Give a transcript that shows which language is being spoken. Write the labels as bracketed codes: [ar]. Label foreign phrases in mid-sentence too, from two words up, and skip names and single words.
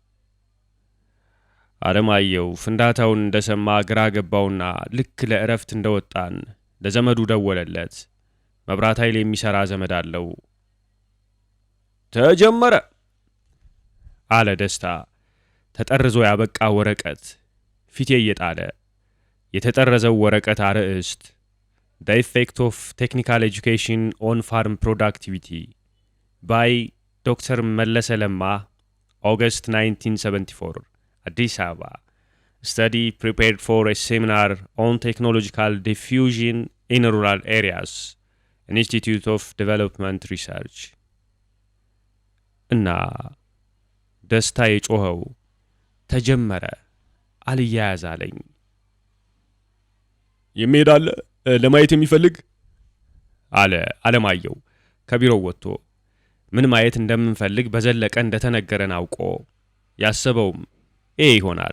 [am] አለማየሁ ፍንዳታውን እንደሰማ ግራ ገባውና ልክ ለእረፍት እንደወጣን ለዘመዱ ደወለለት። መብራት ኃይል የሚሰራ ዘመድ አለው። ተጀመረ አለ ደስታ። ተጠርዞ ያበቃ ወረቀት ፊቴ እየጣለ የተጠረዘው ወረቀት አርዕስት [en] The Effect of Technical Education on Farm Productivity by Dr. መለሰ ለማ August 1974 አዲስ አበባ Study prepared for a seminar on technological diffusion in rural areas Institute of Development Research [am] እና ደስታ የጮኸው ተጀመረ አልያያዝ አለኝ። የሚሄዳለ ለማየት የሚፈልግ አለ አለማየሁ ከቢሮው ወጥቶ። ምን ማየት እንደምንፈልግ በዘለቀ እንደተነገረን አውቆ ያሰበውም ይሆናል።